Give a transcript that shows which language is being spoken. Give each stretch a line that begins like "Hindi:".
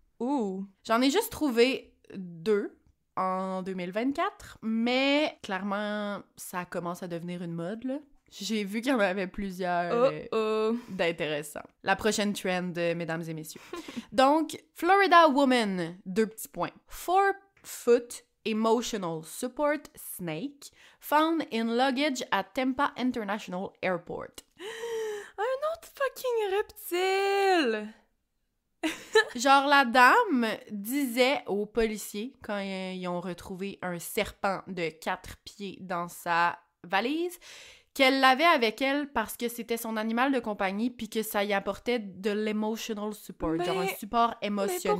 French: Ouh! J'en ai juste trouvé 2 en 2024, mais clairement, ça commence à devenir une mode, là. J'ai vu qu'il y en avait plusieurs d'intéressants. La prochaine trend, mesdames et messieurs. Donc, Florida woman, 2 petits points.
English: 4-foot emotional support snake found in luggage at Tampa International Airport.
French: Un autre fucking reptile! Genre, la dame disait aux policiers, quand ils ont retrouvé un serpent de 4 pieds dans sa valise, qu'elle l'avait avec elle parce que c'était son animal de compagnie puis que ça y apportait de l'emotional support, genre un support émotionnel.